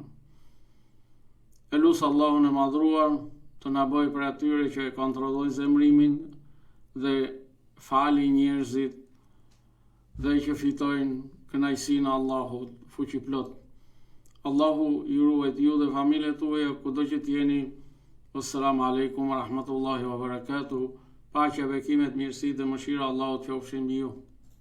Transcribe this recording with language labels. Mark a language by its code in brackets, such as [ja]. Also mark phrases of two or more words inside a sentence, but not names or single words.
[sq] E lusë Allahun e madhruar të na bëjë për atyre që e kontrollojnë zemrimin dhe falin njerëzit dhe që fitojnë kënaqësinë e Allahut fuqiplot. Allahu ju ruajt ju dhe familjet tuaja kudo që t'jeni. [ar] السلام عليكم ورحمة الله وبركاته. [sq] Paqja, bekimet, mirësitë dhe mëshira Allahut qofshin mbi ju.